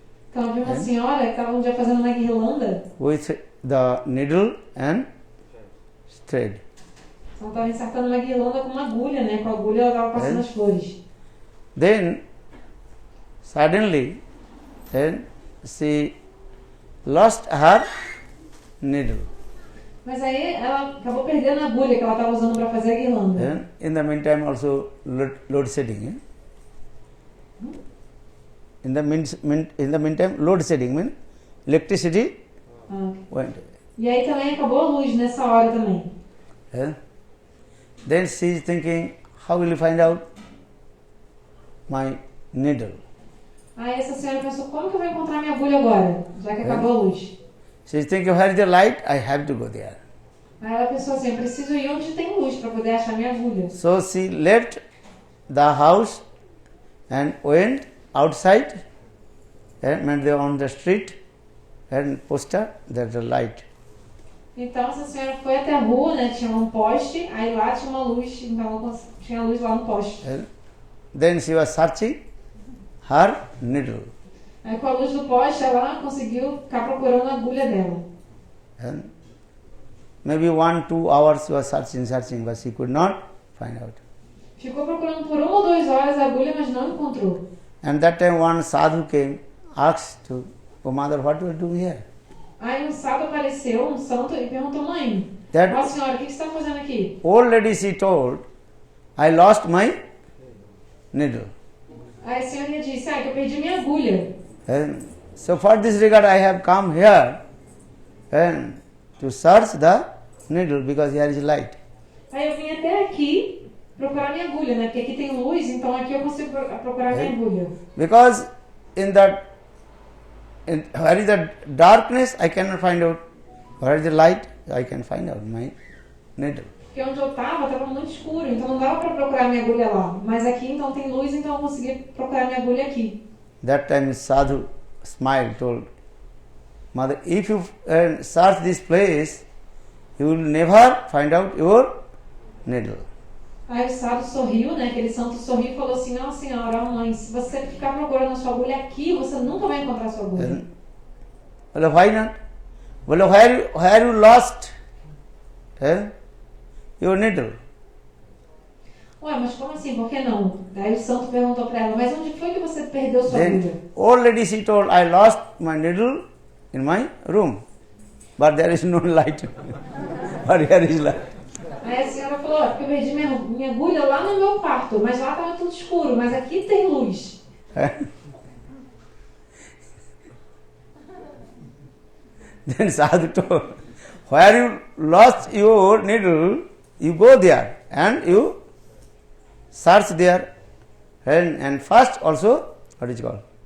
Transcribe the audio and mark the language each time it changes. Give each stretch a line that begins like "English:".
Portuguese: Então havia uma senhora que estava um dia fazendo uma guirlanda.
English: with the needle and thread.
Portuguese: Então estava insertando uma guirlanda com uma agulha, né? Com a agulha ela estava passando as flores.
English: Then suddenly, she lost her needle.
Portuguese: Mas aí ela acabou perdendo a agulha que ela estava usando para fazer a guirlanda.
English: In the meantime, also load shedding. In the meantime, load shedding means electricity went.
Portuguese: E aí também acabou a luz nessa hora também.
English: Then she is thinking, how will you find out my needle?
Portuguese: Aí essa senhora pensou, como que eu vou encontrar minha agulha agora, já que acabou a luz?
English: She is thinking, where is the light? I have to go there.
Portuguese: Aí ela pensou assim, eu preciso ir onde tem luz para poder achar minha agulha.
English: So she left the house and went outside and they on the street and posted that the light.
Portuguese: Então essa senhora foi até a rua, né? Tinha um poste, aí lá tinha uma luz, então tinha luz lá no poste.
English: Then she was searching her needle.
Portuguese: Aí com a luz do poste ela conseguiu ficar procurando a agulha dela.
English: Maybe 1-2 hours she was searching, but she could not find out.
Portuguese: Ficou procurando por 1 ou 2 horas a agulha, mas não encontrou.
English: And that time one sadhu came, asked to, oh mother, what you are doing here?
Portuguese: Aí um sábio apareceu, um santo, e perguntou, mãe,
English: That
Portuguese: ó senhora, o que você está fazendo aqui?
English: old lady, she told, I lost my needle.
Portuguese: Aí a senhora disse, que eu perdi minha agulha.
English: And so for this regard I have come here and to search the needle because here is light. Aí eu vim até aqui procurar minha agulha, né? Porque aqui tem luz, então aqui eu consigo procurar minha agulha. Because where is the darkness I cannot find out. Where is the light I can find out my needle.
Portuguese: Porque onde eu estava muito escuro, então não dava para procurar minha agulha lá. Mas aqui então tem luz, então eu consegui procurar minha agulha aqui.
English: That time sadhu smiled, told, mother, if you search this place, you will never find out your needle.
Portuguese: Aí o sábio sorriu, né? Aquele santo sorriu e falou assim, ó senhora, ó mãe, se você ficar procurando a sua agulha aqui, você nunca vai encontrar a sua agulha.
English: Well, why not? Well, where you lost your needle?
Portuguese: Ué, mas como assim? Por que não? Aí o santo perguntou para ela, mas onde foi que você perdeu sua agulha?
English: Then old lady, she told, I lost my needle in my room, but there is no light. But here is light.
Portuguese: Aí a senhora falou, porque eu perdi minha agulha lá no meu quarto, mas lá estava tudo escuro, mas aqui tem luz.
English: Then sadhu told, where you lost your needle, you go there and you search there and first also, what is it called?